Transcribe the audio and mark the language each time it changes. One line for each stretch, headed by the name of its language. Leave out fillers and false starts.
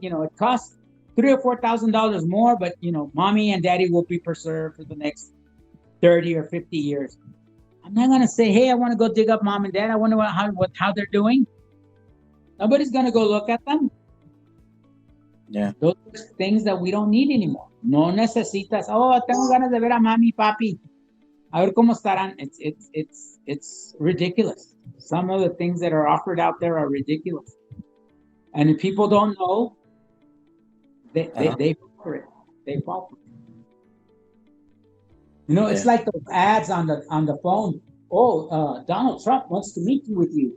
English: It costs $3,000 or $4,000 more, but mommy and daddy will be preserved for the next 30 or 50 years. I'm not gonna say, hey, I want to go dig up mom and dad. I wonder how they're doing. Nobody's gonna go look at them. Yeah. Those are things that we don't need anymore.
Spanish: No necesitas. Oh, tengo ganas de ver a mami y papi. A ver cómo estarán.
English: It's ridiculous. Some of the things that are offered out there are ridiculous. And if people don't know, they fall for it. They fall for it. It's Yeah. like those ads on the phone. Oh, Donald Trump wants to meet with you.